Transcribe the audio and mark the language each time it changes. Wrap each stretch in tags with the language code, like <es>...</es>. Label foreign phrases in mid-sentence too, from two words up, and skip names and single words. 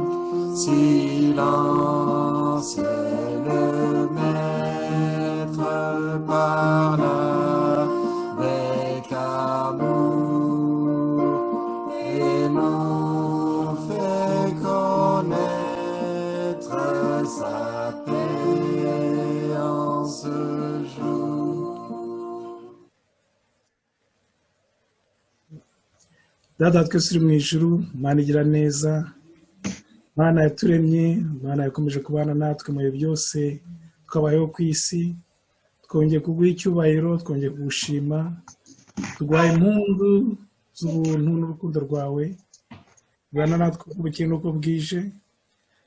<fr>Silence, le Maître parle avec amour et nous fait connaître sa paix en ce jour.</fr> <rw>Data twese uri mu ijuru, Mana igira neza, Mana yaturemye, Mana yakomeje kubana natwe mu bihe byose twabayeho ku isi, twongeye kuguha icyubahiro, twongeye kugushima, tuguhaye impundu z'ubuntu n'urukundo rwawe, bwana natwe uko bukeye n'uko bwije.</rw>